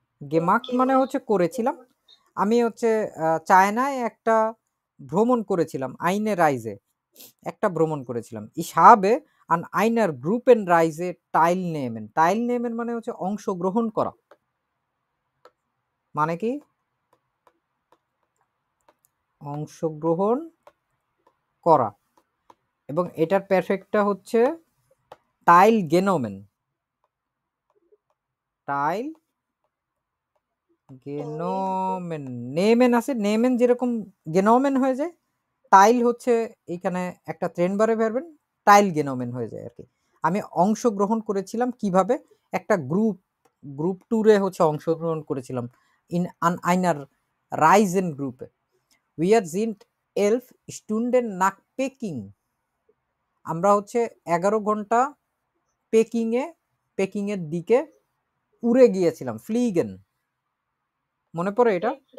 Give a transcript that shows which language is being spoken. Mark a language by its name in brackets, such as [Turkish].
[Bangla] gemacht মানে হচ্ছে করেছিলাম। আমি হচ্ছে চায়নায় একটা ভ্রমণ করেছিলাম, [German] eine Reise, [Bangla] একটা ভ্রমণ করেছিলাম। [German] ich habe an einer Gruppenreise teilnehmen. [Bangla] teilnehmen মানে হচ্ছে অংশগ্রহণ করা। মানে কি? অংশগ্রহণ করা। এবং এটার পারফেক্টটা হচ্ছে teilgenommen. teilgenommen. nehmen আছে, nehmen যেরকম genommen হয়ে যায়, টাইল হচ্ছে এখানে একটা ট্রেন বারে ভার্বেন, teilgenommen হয়ে যায় আর কি। আমি অংশগ্রহণ করেছিলাম কিভাবে? একটা গ্রুপ ট্যুরে হচ্ছে অংশগ্রহণ করেছিলাম, [German] in an einer Reisengruppe. Wir sind 11 Stunden nach Peking. [Bangla] আমরা হচ্ছে 11 ঘন্টা পেকিং এর দিকে উড়ে গিয়েছিলাম, ফ্লিগেন। মনে পড়ে এটা?